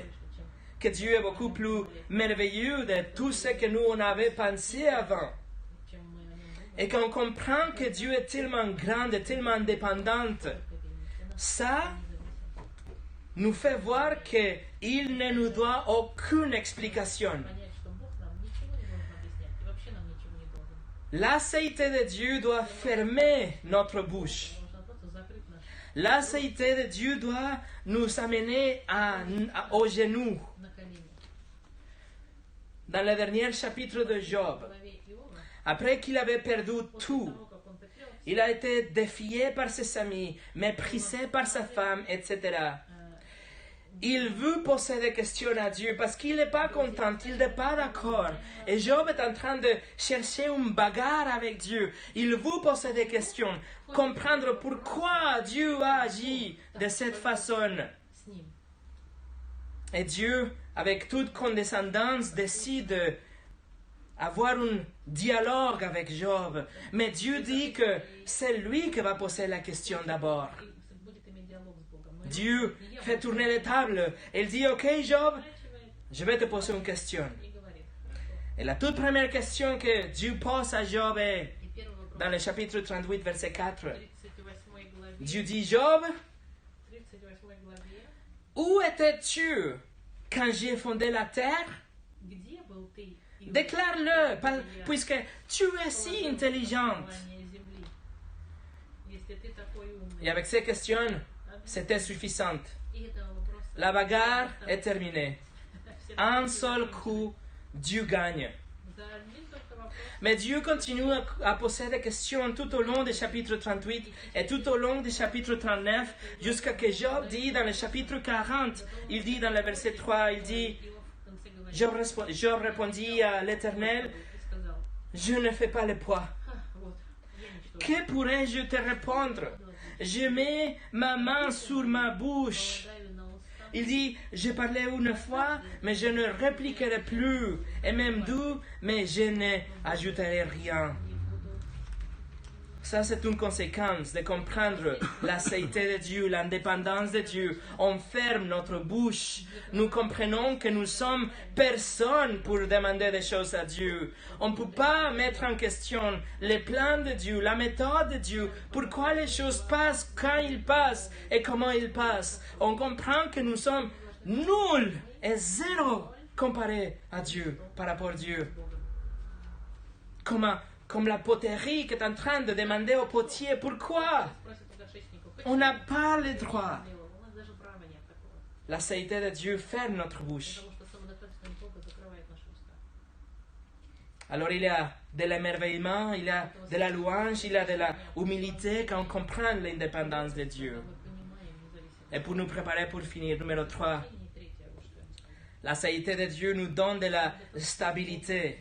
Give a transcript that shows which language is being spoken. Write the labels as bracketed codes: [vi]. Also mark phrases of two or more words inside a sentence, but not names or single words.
[fr] Que Dieu est beaucoup plus merveilleux de tout ce que nous on avait pensé avant. et qu'on comprend que Dieu est tellement grand et tellement indépendant, ça nous fait voir qu'il ne nous doit aucune explication. [ru] Понять, что Бог нам ничего не должен объяснять, и вообще нам ничего не должен. [fr] La sainteté de Dieu doit fermer notre bouche. [ru] Нужно просто закрыть наш [fr] La sainteté de Dieu doit nous amener aux genoux. [ru] на колени. [fr] Dans le dernier chapitre de [ru] В [fr] Job, [ru] главе Иова, [fr] après qu'il avait perdu [ru] после [fr] tout, [ru] того, как он потерял все, [fr] il a été défié par ses amis, méprisé par sa femme, etc. Il veut poser des questions à Dieu parce qu'il n'est pas content, il n'est pas d'accord. Et Job est en train de chercher une bagarre avec Dieu. Il veut poser des questions, comprendre pourquoi Dieu a agi de cette façon. [ru] с ним. [fr] Et Dieu, avec toute condescendance, décide d'avoir un dialogue avec Job. Mais Dieu dit que c'est lui qui va poser la question d'abord. [ru] И будет иметь диалог с Богом. Но [fr] Dieu [ru] не я [fr] fait [ru] буду [fr] tourner les tables. Il dit, OK Job, [ru] поворачивать [fr] je vais te poser une question. [ru] и говорит. Хорошо. [fr] Et la toute première question que Dieu pose à Job est [ru] И первый вопрос. [fr] dans le chapitre 38, verset 4. [ru] В 38 главе. [fr] Dieu dit, Job, [ru] 38 главе. [fr] où étais-tu quand j'ai fondé la terre? [ru] Где был ты? Иов, [fr] Déclare-le, [ru] когда я [fr] puisque tu es si [ru] положил [fr] intelligente. [ru] основание земли? Если ты такой умный. [fr] Et avec ces questions, c'était suffisant. [ru] И это вопрос. [fr] La bagarre est terminée. [ru] Все [fr] Un [ru] такие [fr] seul [ru] закончились. [fr] coup, Dieu gagne. [ru] За один только вопрос. [fr] Mais Dieu continue à poser des questions tout au long du chapitre 38 et tout au long du chapitre 39, jusqu'à que Job dit dans le chapitre 40, il dit dans le verset 3, il dit, [ru] Иов в конце говорит. [fr] Job répondit à l'Éternel, [ru] И сказал: [fr] je ne fais pas le poids. [ru] вот, я ничтожен. [fr] Que pourrais-je te répondre? Je mets ma main sur ma bouche. [ru] Полагаю на уста. [fr] Il dit, je parlais une fois, mais je ne répliquerai plus. Et même deux, mais je n'ajouterai rien. [ru] Не буду. [fr] Ça, c'est une conséquence de comprendre la sainteté de Dieu, l'indépendance de Dieu. On ferme notre bouche. Nous comprenons que nous sommes personne pour demander des choses à Dieu. On ne peut pas mettre en question les plans de Dieu, la méthode de Dieu, pourquoi les choses passent, quand ils passent et comment ils passent. On comprend que nous sommes nuls et zéro comparé à Dieu, par rapport à Dieu. Comme la poterie qui est en train de demander au potier pourquoi [ru] Просит у горшечника: [fr] on n'a pas le droit. [ru] «Почему?» У нас даже права нет такого. [fr] La sainteté de Dieu ferme notre bouche. [ru] Потому что самодостаточность Бога закрывает наши уста. [fr] Alors il y a de l'émerveillement, il y a de la louange, il y a de la humilité quand on comprend l'indépendance de Dieu. [ru] Когда мы понимаем независимость. [fr] Et pour nous préparer pour finir, numéro 3, [ru] И третье, вот что я вам скажу. [fr] la sainteté de Dieu nous donne de la stabilité,